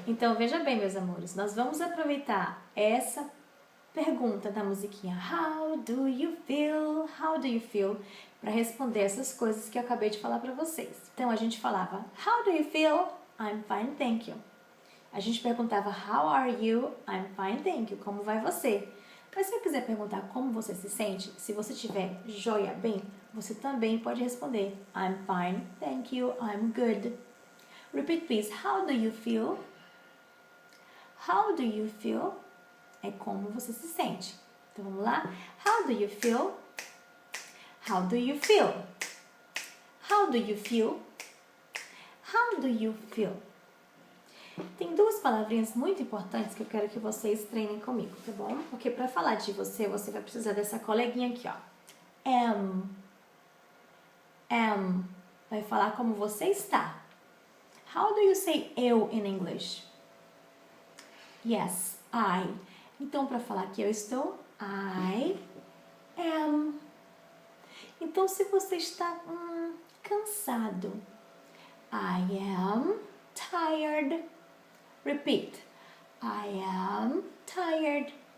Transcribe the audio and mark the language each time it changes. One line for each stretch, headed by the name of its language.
Portuguese: Então, veja bem, meus amores, nós vamos aproveitar essa pergunta da musiquinha
English: How do you feel?
Portuguese: How do you feel? Para responder essas coisas que eu acabei de falar para vocês. Então, a gente falava
English: How do you feel? I'm fine, thank you.
Portuguese: A gente perguntava
English: How are you? I'm fine, thank you.
Portuguese: Como vai você? Mas se eu quiser perguntar como você se sente, se você estiver joia bem, você também pode responder
English: I'm fine, thank you, I'm good. Repeat please. How do you feel? How do you feel?
Portuguese: É como você se sente. Então vamos lá?
English: How do you feel? How do you feel? How do you feel? How do you feel?
Portuguese: Tem duas palavrinhas muito importantes que eu quero que vocês treinem comigo, tá bom? Porque para falar de você, você vai precisar dessa coleguinha aqui, ó. Am. Am. Vai falar como você está.
English: How do you say eu in English? Yes, I.
Portuguese: Então, para falar que eu estou,
English: I am.
Portuguese: Então, se você está cansado.
English: I am tired. Repeat. I am tired.